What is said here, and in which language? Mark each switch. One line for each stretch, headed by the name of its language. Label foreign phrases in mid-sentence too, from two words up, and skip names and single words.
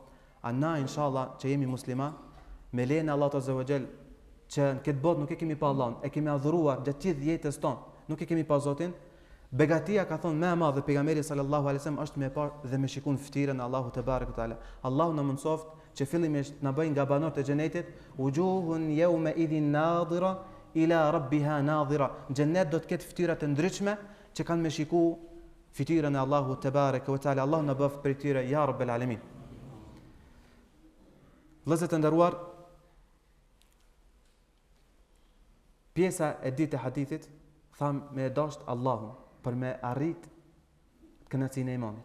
Albanian: A na inshallah që jemi muslima, me lejen e Allahut
Arabic: عز وجل,
Albanian: që në këtë botë nuk e kemi pa Allahun, e kemi adhuruar gjatë gjithë jetës tonë, nuk e kemi pa Zotin. Begatia ka thonë më e madhe pejgamberi
Arabic: صلى الله عليه وسلم
Albanian: është me pa dhe me shikun fytyrën e Allahut
Arabic: تبارك وتعالى.
Albanian: Allahu na mundsoft që fillimisht na bëjnë nga banorët e xhenetit,
Arabic: وجوه يومئذ ناضرة إلى ربها ناظرة.
Albanian: Xhenet do të ketë fytyra të ndryshme që kanë me shiku fytyrën e Allahut
Arabic: تبارك وتعالى.
Albanian: Allahu na bëf prej tyre
Arabic: يا رب العالمين.
Albanian: Vëllezër të nderuar, pjesa e ditë e hadithit tham me dasht Allahun për me arrit kënaqësinë e imanit.